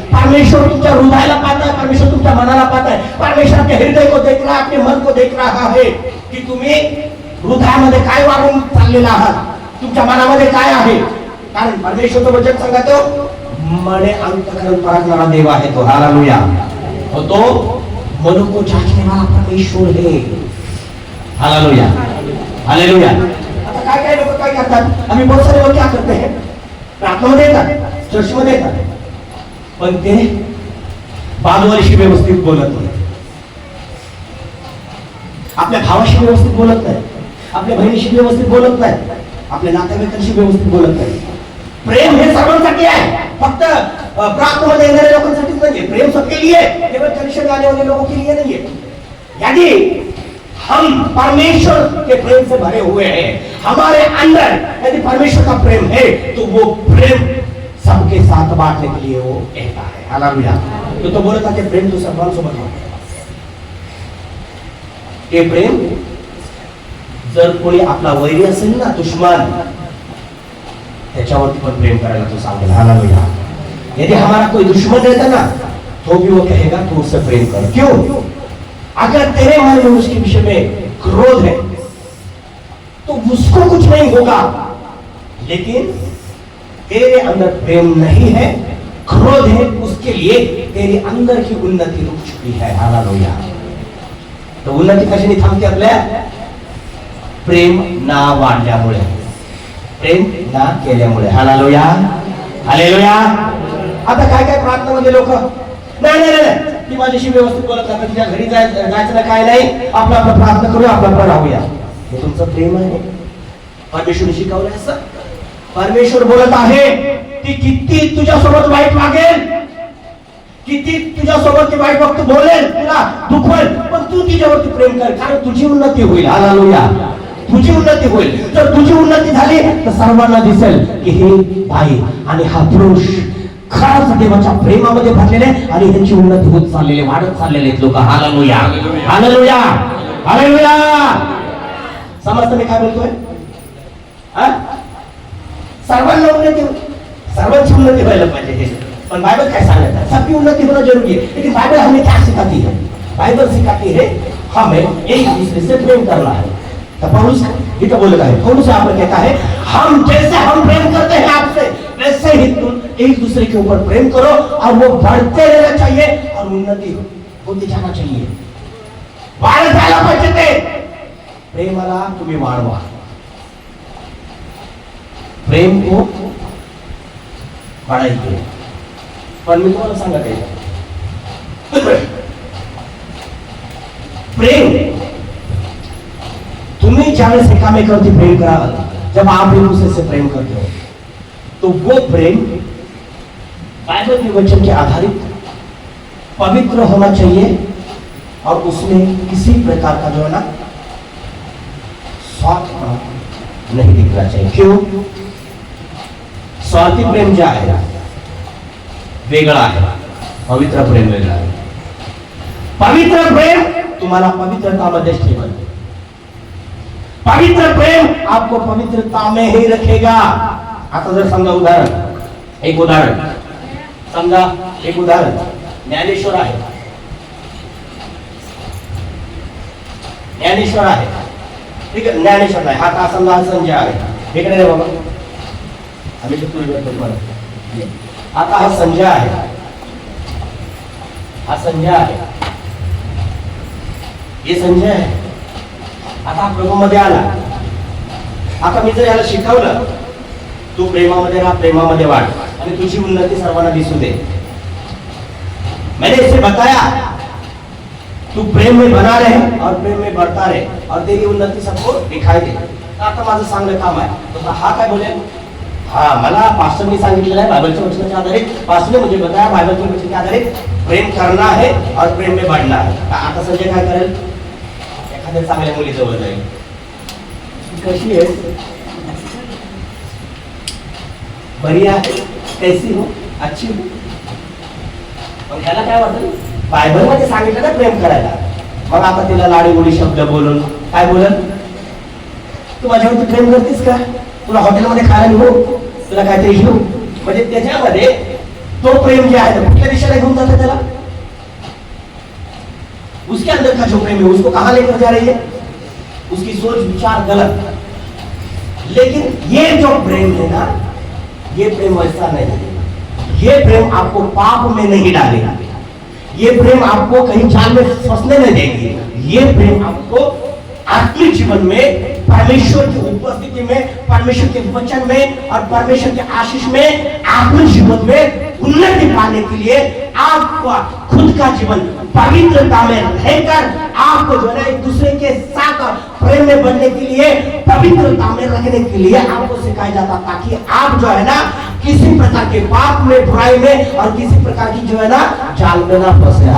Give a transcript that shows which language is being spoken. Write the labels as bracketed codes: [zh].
[mr] परमेश्वर तुमच्या हृदयाला पाहत आहे, परमेश्वर तुमच्या मनाला पाहत आहे, [hi] परमेश्वर आपके हृदय को देख रहा है, [mr] आपके मन को देख रहा है की तुम्ही हृदयामध्ये काय वाढून चाललेला आहात, तुमच्या मनामध्ये काय आहे. कारण परमेश्वरचं वचन सांगतो, मने अंतःकरण परखणारा देव आहे तो. हालेलुया. [hi] तो मन को जांचने वाला परमेश्वर है. Hallelujah, hallelujah. [mr] आता काय काय लोक काय करतात, आम्ही [hi] बहुत सारे लोक क्या करते हैं, [mr] प्रार्थनामध्ये येतात, चर्चमध्ये येतात, पण ते बाजूवालीशी व्यवस्थित बोलत नाही, आपल्या भावाशी व्यवस्थित बोलत नाही, आपल्या बहिणीशी व्यवस्थित बोलत नाही, आपल्या नातेवाईकांशी व्यवस्थित बोलत नाही. प्रेम हे सर्वांसाठी आहे, फक्त प्रार्थनामध्ये येणाऱ्या लोकांसाठीच नाहीये. [hi] प्रेम सबके लिए, केवळ कनेक्शन आने वाले लोगों के लिए नहीं है. यदि हम परमेश्वर के प्रेम से भरे हुए हैं, हमारे अंदर यदि परमेश्वर का प्रेम है, तो वो प्रेम सबके साथ बांटने के लिए वो कहता है. हालेलुया. [mr] तो बोलता कि प्रेम तो सर्वांसोबत आहे. हे प्रेम जर कोणी आपला वैरी असेल ना, दुश्मन, त्याच्यावरती पण प्रेम करायला तो सांगेल. [hi] हालेलुया. यदि हमारा कोई दुश्मन रहता ना, तो भी वो कहेगा तू उससे प्रेम कर. क्यों? अगर तेरे मन में उसके विषय में क्रोध है तो उसको कुछ नहीं होगा, लेकिन तेरे अंदर प्रेम नहीं है, क्रोध है, उसके लिए तेरे अंदर की उन्नति रुक चुकी है. हालेलुया. [mr] तो उन्नति कशाने थांबते आपल्या? प्रेम ना वाढल्यामुळे, प्रेम ना केल्यामुळे. Hallelujah, hallelujah. आता काय काय प्रार्थनामध्ये लोक नाही नाही नाही ती माझ्याशी व्यवस्थित बोलत नाही, तिच्या घरी जायचं ना, काय नाही, आपला आपला प्रार्थना करूया, आपला आपला राहूया. हे तुमचं प्रेम आहे? परमेश्वर शिकवलं असं? परमेश्वर बोलत आहे ती किती तुझ्यासोबत वाईट वागेल, किती तुझ्यासोबत ती वाईट वक्त बोलेल, तुला दुखवेल, पण तू तिच्यावरती प्रेम कर, कारण तुझी उन्नती होईल. हालेलुया. तुझी उन्नती होईल. जर तुझी उन्नती झाली तर सर्वांना दिसेल की हे बाई आणि हा पुरुष खरंच देवाच्या प्रेमामध्ये भरलेले आणि ह्यांची उन्नती होत चाललेले, वाढत चाललेले लोक. Hallelujah, hallelujah, hallelujah. समजतं मी काय बोलतोय? सर्वांना उन्नती, सर्वांची उन्नती व्हायला पाहिजे. पण बाइबल काय सांगत है? [hi] सबकी उन्नति होना जरूरी है, लेकिन बाइबल हमें क्या सिखाती है? बाइबल सिखाती है हमें एक दूसरे से प्रेम करना है. तो पौलुस ये तो बोलता है, पौलुस यहाँ पर कहता है हम जैसे हम प्रेम करते हैं आपसे, वैसे ही तुम एक दूसरे के ऊपर प्रेम करो, और वो बढ़ते रहना चाहिए और उन्नति होती जाना चाहिए. [mr] वाढत जायला पाहिजे ते. प्रेमाला तुम्ही वाढवा, प्रेम को वाढायचे. पण मी तुम्हाला सांगत आहे, प्रेम तुम्ही ज्यावेळेस एकामेकावरती प्रेम कराल, [hi] जब आप एक दूसरे से प्रेम करते हो, तो वो प्रेम बाइबल के वचन के आधारित पवित्र होना चाहिए और उसमें किसी प्रकार का जो है ना स्वार्थ नहीं दिखना चाहिए. क्यों? [mr] स्वार्थी प्रेम जो आहे वेगळा आहे, पवित्र प्रेम वेगळा आहे. पवित्र प्रेम तुम्हाला पवित्रतामध्ये ठेवेल. [hi] पवित्र प्रेम आपको पवित्रता में ही रखेगा. [mr] आता जर समजा उदाहरण, एक उदाहरण समजा, एक उदाहरण ज्ञानेश्वर आहे, ज्ञानेश्वर आहे, ठीक आहे, ज्ञानेश्वर आहे. हा समजा संजय आहे, इकडे रे बाबा, आम्ही तुम्हाला आता हा संजय आहे, हा संजय आहे, हे संजय आहे. आता हा प्रभूमध्ये आला. आता मी जर याला शिकवलं, तू प्रेमामध्ये राहा, प्रेमामध्ये वाढ आणि तुझी उन्नती सर्वांना दिसू दे. [hi] मैंने इसे बताया, तू प्रेम में बना रहे और प्रेम में बढ़ता रहे और तेरी उन्नति सबको दिखाई दे. [mr] आता माझं चांगलं काम आहे. तर हा काय बोले, हा मला पास्टरने सांगितलेलं आहे बायबलच्या वचनाच्या आधारे, पास्टरने मुझे बताया बायबलच्या वचनाच्या आधारे [hi] प्रेम करना है और प्रेम में बढ़ना है. [mr] आता संजय काय करेल, एखाद्या चांगल्या मुलीजवळ जाईल. कशी आहे, बरी आहे, [hi] कैसी हो, अच्छी हो. [mr] मग त्याला काय वाटतं, बायबल मध्ये सांगितलं ना प्रेम करायला. मग आता तिला लाडी गोडी शब्द बोलून काय बोलत, तू माझ्यावरती प्रेम करतीस का, तुला हॉटेलमध्ये खायला घेऊ, तुला काहीतरी घेऊ. म्हणजे त्याच्यामध्ये तो प्रेम जे आहे कुठल्या दिशेला घेऊन जातं त्याला, [hi] उसके अंदर का जो प्रेम है उसको कहां लेकर जा रही है, उसकी सोच विचार गलत. लेकिन ये जो प्रेम है ना, ये प्रेम वैसा नहीं है. ये प्रेम आपको पाप में नहीं डालेगा, ये प्रेम आपको कहीं जाल में फंसने नहीं देगी. ये प्रेम आपको आत्मिक जीवन में परमेश्वर की उपस्थिति में, परमेश्वर के वचन में और परमेश्वर के आशीष में आत्मिक जीवन में उन्नति पाने के लिए आपका खुद का जीवन पवित्रता में रहकर आपको जो है एक दूसरे के साथ प्रेम में बढ़ने के लिए, पवित्रता में रखने के लिए आपको सिखाया जाता, ताकि आप जो है ना किसी प्रकार के पाप में, बुराई में और किसी प्रकार की जो है ना जाल में ना फंसे.